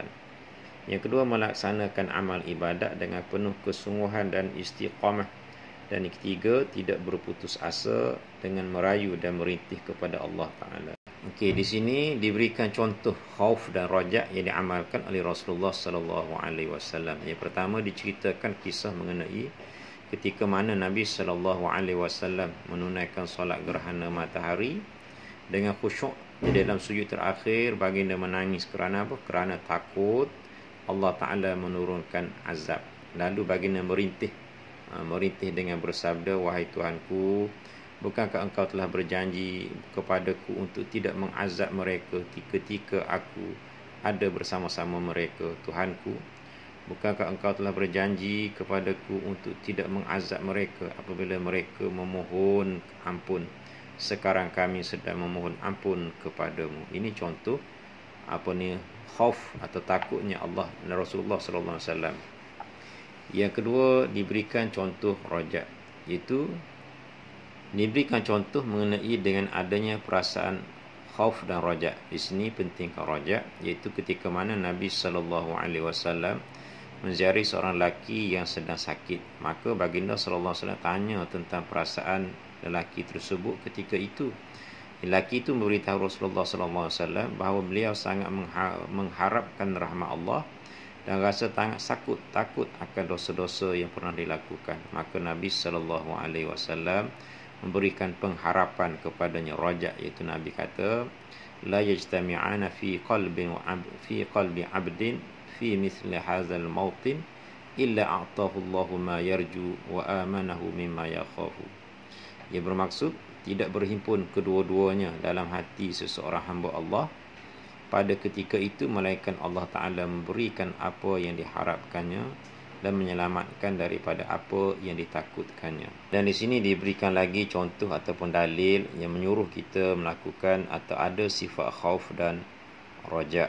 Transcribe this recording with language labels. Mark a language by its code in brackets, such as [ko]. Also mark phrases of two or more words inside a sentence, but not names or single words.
[ms] Yang kedua, melaksanakan amal ibadat dengan penuh kesungguhan dan istiqamah. Dan yang ketiga, tidak berputus asa dengan merayu dan merintih kepada Allah Ta'ala. Okey, di sini diberikan contoh khauf dan raja yang diamalkan oleh Rasulullah [ar] صلى الله عليه وسلم. [ms] Yang pertama, diceritakan kisah mengenai ketika mana Nabi [ar] صلى الله عليه وسلم [ms] menunaikan solat gerhana matahari dengan khusyuk. Di dalam sujud terakhir baginda menangis kerana apa? Kerana takut Allah Ta'ala menurunkan azab. Lalu baginda merintih dengan bersabda, "Wahai Tuhanku, bukankah engkau telah berjanji kepadaku untuk tidak mengazab mereka ketika aku ada bersama-sama mereka, Tuhanku? Bukankah engkau telah berjanji kepadaku untuk tidak mengazab mereka apabila mereka memohon ampun? Sekarang kami sedang memohon ampun kepadamu." Ini contoh khauf atau takutnya Allah dan Rasulullah [ar] صلى الله عليه وسلم. [ms] Yang kedua, diberikan contoh raja, iaitu diberikan contoh mengenai dengan adanya perasaan khauf dan raja. Di sini pentingkan raja, iaitu ketika mana Nabi [ar] صلى الله عليه وسلم [ms] menziarahi seorang lelaki yang sedang sakit. Maka baginda [ar] صلى الله عليه وسلم [ms] tanya tentang perasaan lelaki tersebut ketika itu. Lelaki itu memberitahu Rasulullah [ar] صلى الله عليه وسلم [ms] bahawa beliau sangat mengharapkan rahmat Allah dan rasa sangat takut akan dosa-dosa yang pernah dilakukan. Maka Nabi [ar] صلى الله عليه وسلم [ms] memberikan pengharapan kepadanya raja, iaitu Nabi kata, [ar] "لا يجتمعان في قلب عبد في مثل هذا الموطن إلا أعطاه الله ما يرجو وأمنه مما يخاف." [ms] Ia bermaksud tidak berhimpun kedua-duanya dalam hati seseorang hamba Allah, pada ketika itu malaikat Allah Ta'ala memberikan apa yang diharapkannya dan menyelamatkan daripada apa yang ditakutkannya. Dan di sini diberikan lagi contoh ataupun dalil yang menyuruh kita melakukan atau ada sifat khauf dan raja.